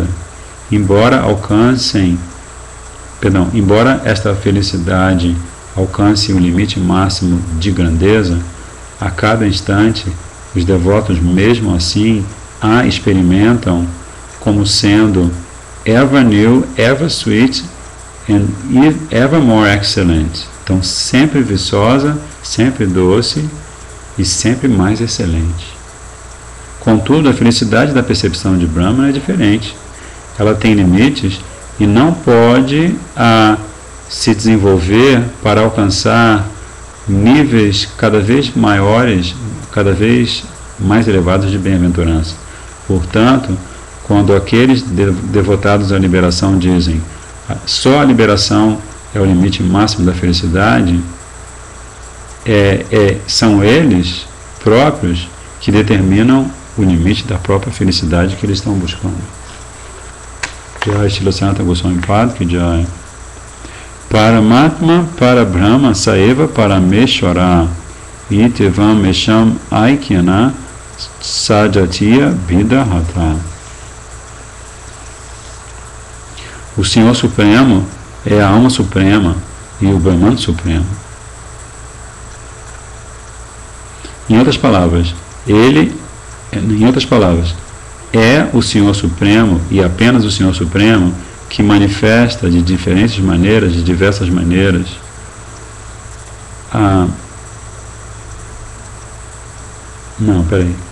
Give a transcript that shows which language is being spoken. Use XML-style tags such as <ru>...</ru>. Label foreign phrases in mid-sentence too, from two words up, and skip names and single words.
<pt>Embora esta felicidade alcance o limite máximo de grandeza, a cada instante os devotos, mesmo assim, a experimentam como sendo</pt> <en>ever new, ever sweet and ever more excellent.</en> <pt>Então, sempre viçosa, sempre doce e sempre mais excelente. Contudo, a felicidade da percepção de Brahman é diferente. Ela tem limites e não pode se desenvolver para alcançar níveis cada vez maiores, cada vez mais elevados de bem-aventurança. Portanto, quando aqueles devotados à liberação dizem só a liberação é o limite máximo da felicidade, são eles próprios que determinam o limite da própria felicidade que eles estão buscando.</pt> <hi>Jai Srila Sanatana Goswami Pada Ki Jai.</hi> <sa>Paramatma Parabrahma Saeva Parameshwara Itevam Mesham Aikyana Sajatiya Bidahata.</sa> <pt>O Senhor Supremo é a alma suprema e o Brahman Supremo. Em outras palavras, é o Senhor Supremo e apenas o Senhor Supremo que manifesta de diferentes maneiras, de diversas maneiras, Não, peraí.</pt>